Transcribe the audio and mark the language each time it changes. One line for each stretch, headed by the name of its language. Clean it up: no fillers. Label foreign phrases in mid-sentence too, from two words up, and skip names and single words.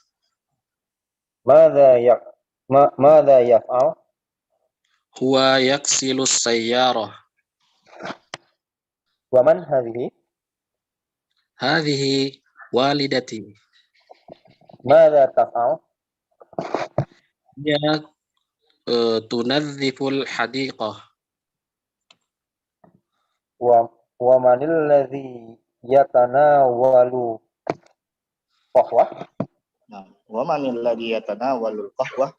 Arabic: ماذا يفعل? هو يغسل سيارة. ومن هذه? هذه والدتي. ماذا تفعل? Dia تنظف الحديقة. ومن الذي يتناول قهوة? Nah، ومن الذي يتناول القهوة.